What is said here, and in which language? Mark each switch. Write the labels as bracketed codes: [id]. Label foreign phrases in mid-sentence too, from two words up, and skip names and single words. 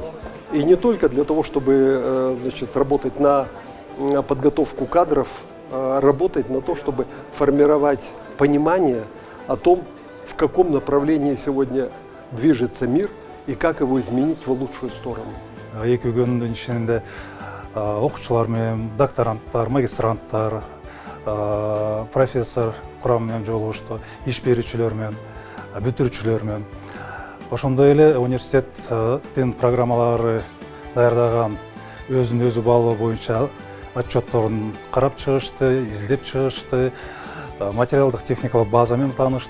[ru] И не только для того, чтобы работать на подготовку кадров, работать на то, чтобы формировать понимание о том, в каком направлении сегодня движется мир и как его изменить в лучшую сторону. [ky] Эки күндүн ичинде окуучулар менен докторанттар, магистранттар, профессор курамы менен жолугушту, иш берүүчүлөр менен, бүтүрүүчүлөр менен. Ошондой эле университеттин программалары даярдаган өзүн өзү баалоо боюнча отчетторун карап чыгышты, изилдеп чыгышты, материалдык техникалык база менен таанышты.